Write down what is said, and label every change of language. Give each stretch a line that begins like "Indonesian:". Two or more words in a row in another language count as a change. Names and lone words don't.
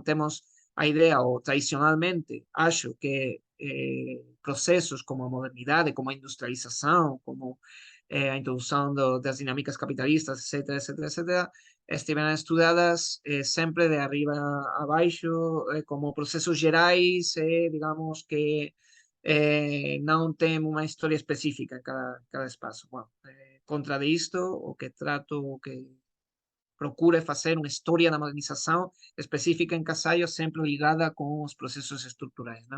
Galician: Temos a idea, ou tradicionalmente, acho que procesos como a modernidade, como a industrialización, como a introdução das dinâmicas capitalistas, etc., estiveran estudadas sempre de arriba a baixo, como procesos gerais,
Portuguese: digamos que não tem uma história específica em cada espaço. Bom, contra isto, o que procuro é fazer uma história da modernização específica em Cassallo, sempre ligada com os processos estruturais, não?